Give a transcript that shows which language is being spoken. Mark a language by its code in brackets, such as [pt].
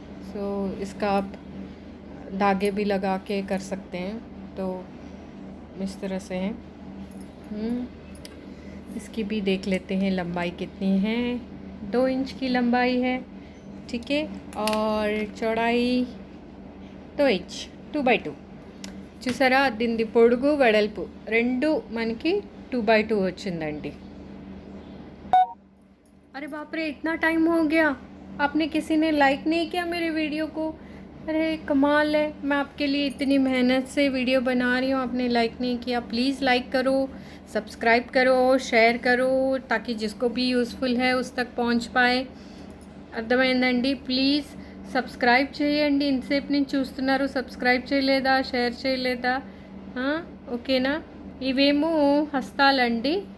[hi] So इसका आप धागे भी लगा के कर सकते हैं, तो इस तरह से है. इसकी भी देख लेते हैं लंबाई कितनी है. 2 इंच की लंबाई है, ठीक है, और चौड़ाई 2 इंच, 2x2. [te] చూసారా, దీని పొడుగు వెడల్పు రెండు మనకి 2x2 వచ్చిందండి. [hi] अरे बाप रे, इतना टाइम हो गया, आपने किसी ने लाइक नहीं किया मेरे वीडियो को. अरे कमाल है, मैं आपके लिए इतनी मेहनत से वीडियो बना रही हूँ, आपने लाइक नहीं किया. प्लीज़ लाइक करो, सब्सक्राइब करो, शेयर करो, ताकि जिसको भी यूज़फुल है उस तक पहुँच पाए. [te] అర్థమైందండి. ప్లీజ్ సబ్స్క్రైబ్ చేయండి. ఇంతసేపు నేను చూస్తున్నారు, సబ్స్క్రైబ్ చేయలేదా, షేర్ చేయలేదా? ఓకేనా. ఇవేమో హస్తాలండి.